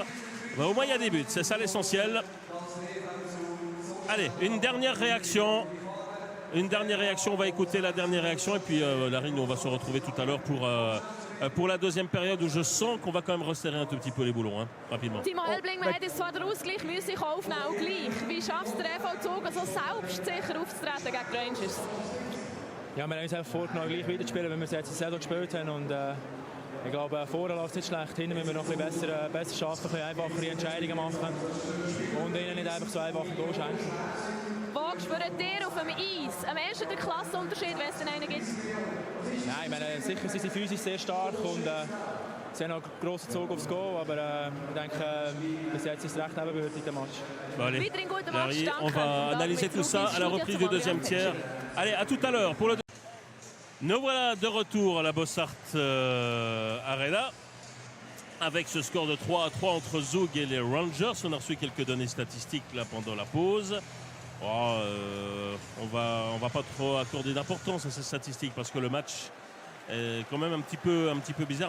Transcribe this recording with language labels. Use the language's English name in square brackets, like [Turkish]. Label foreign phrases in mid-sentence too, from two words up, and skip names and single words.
[French] Ben, au moins, il y a des buts, c'est ça l'essentiel. Allez, une dernière réaction. On va écouter la dernière réaction. Et puis, Larry, on va se retrouver tout à l'heure pour la deuxième période, où je sens qu'on va quand même resserrer un tout petit peu les boulons, rapidement. [Swiss German] Timo Helbling, man hat jetzt zwar den Ausgleich müssen aufnehmen, auch gleich. Wie schafft es der EV Zug, so selbstsicher aufzutreten gegen die Rangers? Ja, wir haben uns einfach vorgenommen, gleich weiter zu spielen, wenn wir es jetzt in der Saison gespielt haben. Und, ich glaube, vorne läuft es nicht schlecht. Hinten müssen wir noch ein bisschen besser schaffen, ein bisschen einfachere Entscheidungen machen und ihnen nicht einfach so einfach Goal schenken. Wo spürt ihr auf dem Eis am ersten den Klassenunterschied, wenn es denn einen gibt? Nein, ich meine, sicher sind sie physisch sehr stark und sie haben noch einen grossen Zug aufs Goal, aber ich denke, bis jetzt ist es recht ebenbürtig, der Match. [French] Bon, allez, Larry, on va analyser tout ça à la reprise du deuxième tiers. Allez, à tout à l'heure pour le... Nous voilà de retour à la Bossart Arena avec ce score de 3-3 entre Zug et les Rangers. On a reçu quelques données statistiques là pendant la pause. On va pas trop accorder d'importance à ces statistiques parce que le match est quand même un petit peu bizarre.